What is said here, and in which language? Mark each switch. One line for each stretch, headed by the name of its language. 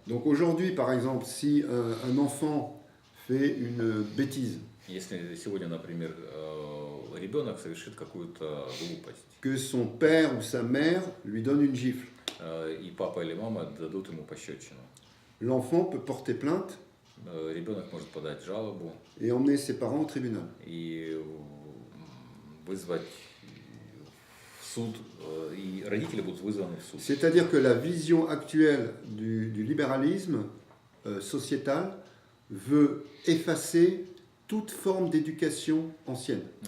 French: Donc aujourd'hui, par exemple, si un enfant fait une bêtise,
Russian: Если сегодня, например, ребенок совершит какую-то глупость,
French: que son père ou sa mère lui donne une gifle,
Russian: и папа или мама дадут ему пощечину,
French: l'enfant peut porter plainte
Russian: ребенок может подать жалобу
French: et emmener ses parents au tribunal.
Russian: и вызвать в суд, и родители будут вызваны в суд.
French: C'est-à-dire que la vision actuelle du libéralisme sociétal veut effacer toute forme d'éducation ancienne.